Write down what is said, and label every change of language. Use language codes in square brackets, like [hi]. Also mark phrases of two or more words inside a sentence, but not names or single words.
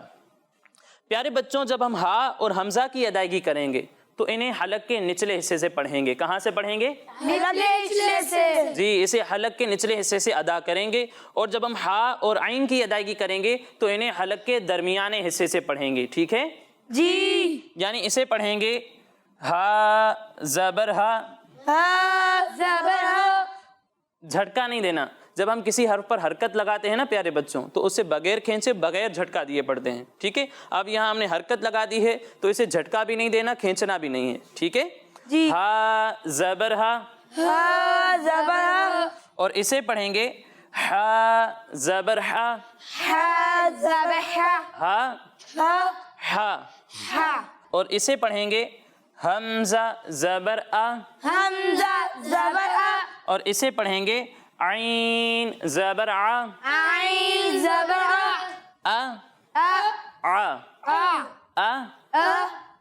[ur] پیارے بچوں جب ہم ہا اور حمزہ کی ادائیگی کریں گے تو انہیں حلق کے نچلے حصے سے پڑھیں گے۔ کہاں سے پڑھیں گے؟ نچلے سے۔ جی اسے حلق کے نچلے حصے سے ادا کریں گے، اور جب ہم ہا اور عین کی ادائیگی کریں گے تو انہیں حلق کے درمیانے حصے سے پڑھیں گے، ٹھیک ہے جی۔ یعنی اسے پڑھیں گے ہا زبر ہا، ہا زبر ہا۔ جھٹکا نہیں دینا، جب ہم کسی حرف پر حرکت لگاتے ہیں نا پیارے بچوں تو اسے بغیر کھینچے بغیر جھٹکا دیے پڑھتے ہیں، ٹھیک ہے، اب یہاں ہم نے حرکت لگا دی ہے تو اسے جھٹکا بھی نہیں دینا، کھینچنا بھی نہیں ہے، ٹھیک ہے جی۔ ہا زبر ہا، ہا زبر ہا۔ اور اسے پڑھیں گے ہا زبر ہا، ہا زبر ہا۔ ہا ہا ہا، ہا۔ اور اسے پڑھیں گے حمزہ زبر آ، حمزہ زبر آ۔ اور اسے پڑھیں گے عین زبر آ، عین زبر آ۔ آ آ آ آ آ آ